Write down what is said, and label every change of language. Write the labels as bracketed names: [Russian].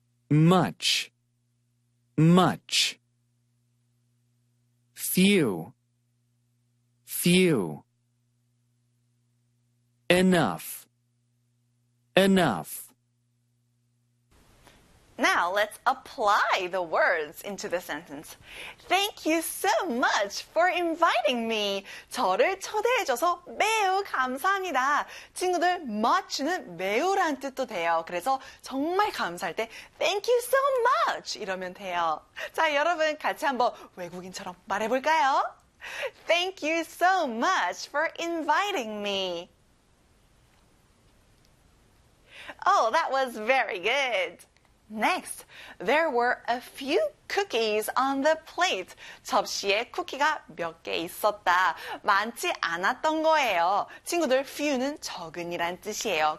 [English] Much, much. Few, few. Enough, enough. Now, let's apply the words into the sentence. Thank you so much for inviting me. [Korean] 저를 초대해줘서 매우 감사합니다. 친구들, much는 매우란 뜻도 돼요. 그래서 정말 감사할 때 [English] Thank you so much [Korean] 이러면 돼요. 자, 여러분 같이 한번 외국인처럼 말해볼까요? [English] Thank you so much for inviting me. Oh, that was very good. Next, there were a few cookies on the plate. [Korean] 접시에 쿠키가 몇개 있었다. 많지 않았던 거예요. 친구들, few는 적은이란 뜻이에요.